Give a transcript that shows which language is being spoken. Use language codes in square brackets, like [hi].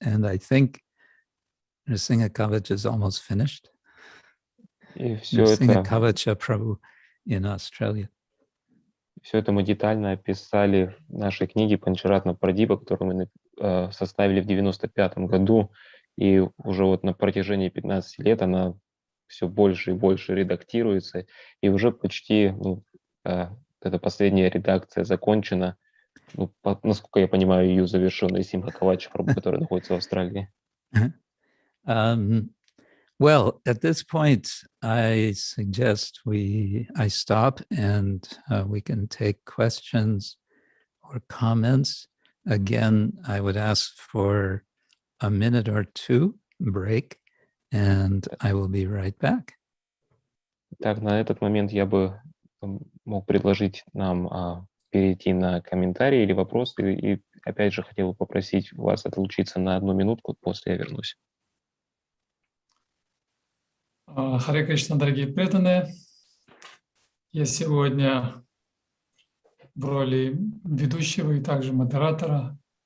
[en] And I think Nrsimha Kavach is almost finished. [ru] И все [en] Nrsimha [ru] это, [en] Kavacha Prabhu in Australia. [ru] все это мы детально описали в нашей книге Панчаратна Прадипа, которую мы составили в 1995 году, и уже вот на протяжении 15 лет она все больше и больше редактируется, и уже почти, эта последняя редакция закончена, насколько я понимаю, ее завершил Нрисимха Кавача Прабху, который находится в Австралии. [en] Well, at this point, I suggest I stop and we can take questions or comments. Again, I would ask for a minute or two break, and I will be right back. [ru] Так, на этот момент я бы мог предложить нам перейти на комментарии или вопросы, и опять же хотел бы попросить вас отлучиться на 1 минутку, после я вернусь. Харе Кришна, дорогие преданные. Я сегодня в роли ведущего и также модератора.